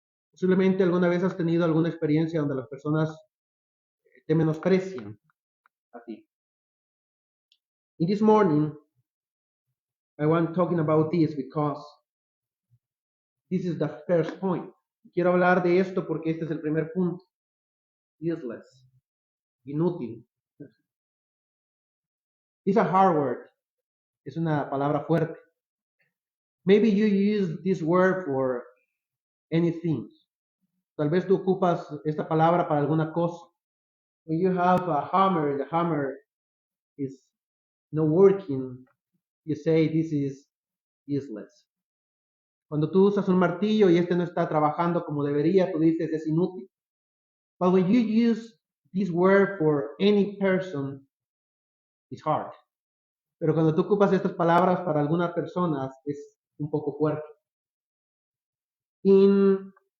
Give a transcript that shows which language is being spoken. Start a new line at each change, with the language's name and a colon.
Spanish: Posiblemente alguna vez has tenido alguna experiencia donde las personas te menosprecian a ti.
English: In this morning, I want talking about this because this is the first point.
Spanish: Quiero hablar de esto porque este es el primer punto.
English: Useless.
Spanish: Inútil.
English: It's a hard word.
Spanish: Es una palabra fuerte.
English: Maybe you use this word for anything.
Spanish: Tal vez tú ocupas esta palabra para alguna cosa.
English: When you have a hammer and the hammer is not working, you say this is useless.
Spanish: Cuando tú usas un martillo y este no está trabajando como debería, tú dices es inútil.
English: But when you use this word for any person, it's hard.
Spanish: Pero cuando tú ocupas estas palabras para algunas personas, es un poco fuerte. In